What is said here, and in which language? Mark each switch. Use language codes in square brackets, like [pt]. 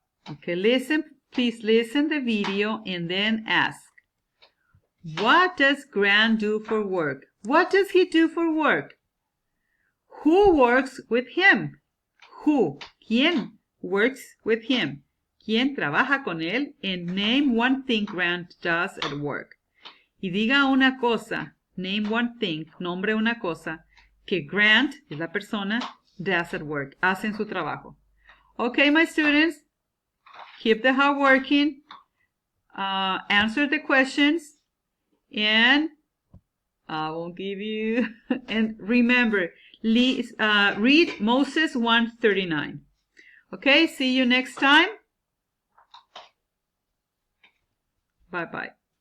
[en] Okay, please listen the video and then ask, what does Grant do for work? What does he do for work? Who works with him? Who? [es] ¿Quién [en] works with him? [es] ¿Quién trabaja con él? And name one thing Grant does at work. Y diga una cosa, [en] name one thing, [es] nombre una cosa, que Grant, es la persona, [en] does at work, [es] hace en su trabajo. [en] Okay, my students, keep the hard working, answer the questions, and I will give you, and remember, read Moses 1:39. Okay, see you next time. Bye-bye.